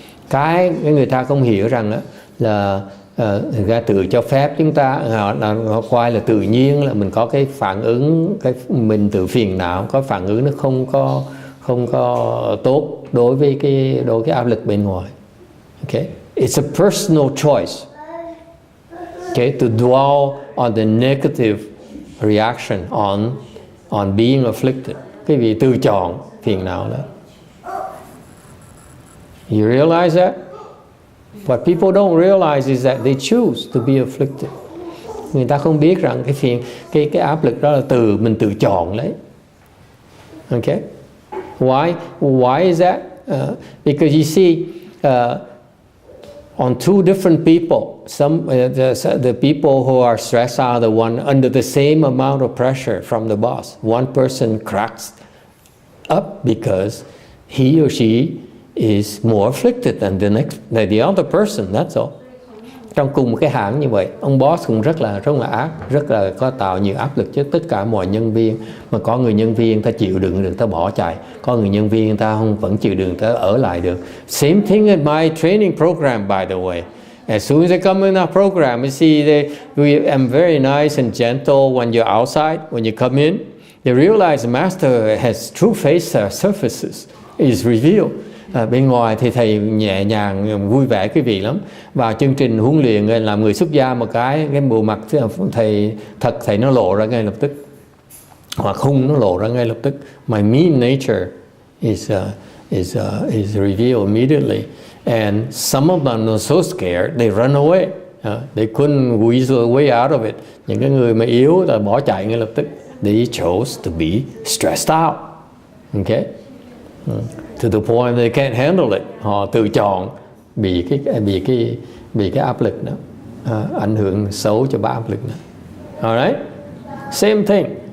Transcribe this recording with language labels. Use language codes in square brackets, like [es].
[vi] Cái người ta không hiểu rằng là người ta tự cho phép chúng ta họ coi là tự nhiên, là mình có cái phản ứng, mình tự phiền não, có phản ứng nó không có tốt đối với cái áp lực bên ngoài. [en] Okay, it's a personal choice. Okay, to dwell on the negative reaction on being afflicted. [vi] Cái vị tự chọn phiền não đó. [en] You realize that? What people don't realize is that they choose to be afflicted. [vi] Người ta không biết rằng cái áp lực đó là mình tự chọn lấy. [en] Okay? Why is that? Because you see, on two different people, the people who are stressed out, the one under the same amount of pressure from the boss. One person cracks up because he or she is more afflicted than the other person. That's all. [vi] Trong cùng một cái hãng như vậy, ông boss cũng rất là ác, rất là có tạo nhiều áp lực cho tất cả mọi nhân viên. Mà có người nhân viên ta chịu đựng được, ta bỏ chạy. Có người nhân viên ta vẫn chịu đựng, ta ở lại được. [en] Same thing in my training program, by the way. As soon as they come in our program, you see, I'm very nice and gentle when you're outside. When you come in, they realize the master has true face surfaces is revealed. [vi] Bên ngoài thì thầy nhẹ nhàng, vui vẻ quý vị lắm. Vào chương trình huấn luyện làm người xuất gia một cái bộ mặt thầy nó lộ ra ngay lập tức, hoặc khung nó lộ ra ngay lập tức. [en] My mean nature is revealed immediately, and some of them are so scared they run away. They couldn't weasel a way out of it. [vi] Những cái người mà yếu là bỏ chạy ngay lập tức. [en] They chose to be stressed out. Okay. To the point they can't handle it. [vi] Họ tự chọn bị cái áp lực đó, ảnh hưởng xấu cho áp lực đó. [en] Alright, same thing.